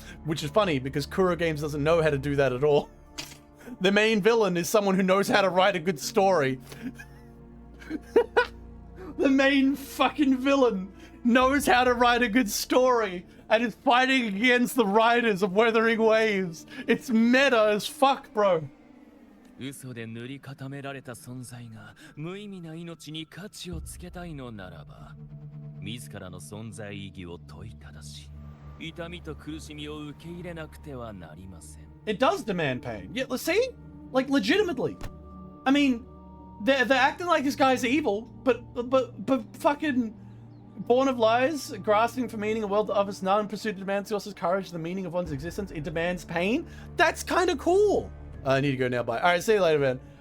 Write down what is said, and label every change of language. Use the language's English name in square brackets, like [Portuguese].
[English] Which is funny because Kuro Games doesn't know how to do that at all. The main villain is someone who knows how to write a good story. The main fucking villain knows how to write a good story and is fighting against the writers of Weathering Waves. It's meta as fuck, bro. [Japanese] 嘘で塗り固められた存在が無意味な命に価値をつけたいのならば、自らの存在意義を問いただし、痛みと苦しみを受け入れなくてはなりません。 [English] It does demand pain. Yeah, let's see? Like, legitimately. I mean, they're acting like this guy's evil, but fucking born of lies, grasping for meaning, a world that offers none, pursuit demands else's courage, the meaning of one's existence, it demands pain. That's kind of cool. I need to go now, bye. Alright, see you later, man.